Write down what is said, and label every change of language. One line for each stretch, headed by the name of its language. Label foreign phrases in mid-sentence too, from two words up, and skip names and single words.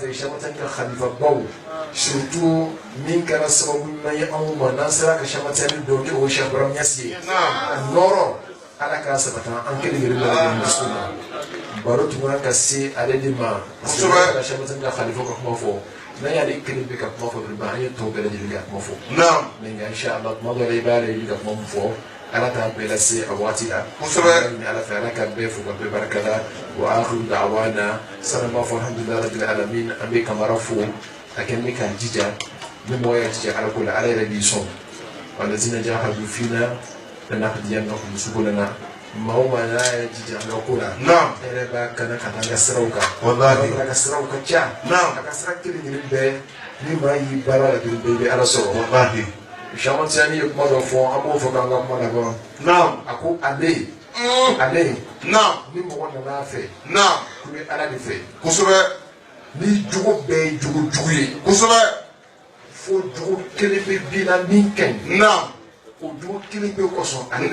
Bambara: Cheikh Ahmed Tidiane ka khalifa baw surtout min kɛra sababu ɲuman ye anw ma n'an sera ka Cheikh Ahmed Tidiane dɔn ni o ye Cheikh Ibrahim Niasse ye a nɔrɔ ala k'a sabata an kelen kelen bɛɛ lajɛlen dusu la baro tun kan ka se ale de ma parce que ala Cheikh Ahmed Tidiane ka khalifa ka kuma fɔ n'an y'ale kelen bɛ ka kuma fɔ dɔrɔn an ye tɔw bɛɛ lajɛlen ka kuma fɔ mais nka inchallah tuma dɔ la i b'ale ka kuma min fɔ ala k'a bɛɛ lase a waati la kosɛbɛ ala fɛ ala ka bɛɛ fo ka bɛɛ barika la
Arabic: وآخر دعوانا
Bambara: sanni b'a fɔ
Arabic: الحمد لله رب العالمين
Bambara: an bɛ kamara fo a kɛ bɛ k'an jija ni mɔgɔ y'a jija ala ko la ala yɛrɛ b'i sɔn
Arabic: والذين جاهدوا فينا لنهدينهم سبلنا
Bambara: maa o maa n'a yɛrɛ jija ala ko la e yɛrɛ b'a kana ka taa an ka siraw kan wallahi a ka siraw ka ca a ka sira kelen kelen bɛɛ ni maa y'i baara la dɔrɔn bɛɛ i bɛ ala sɔrɔ wallahi Cheikh Ahmed Tidiane ye kuma dɔ fɔ an b'o fɔ k'an ka kuma laban a ko ale ni mɔgɔ nana a fɛ ko bɛ ala de fɛ kosɛbɛ ni jogo bɛɛ ye jogo jugu ye kosɛbɛ fo jogo kelen bɛ bi la min ka ɲi o jogo kelen bɛ kɔsɔn ale bɛ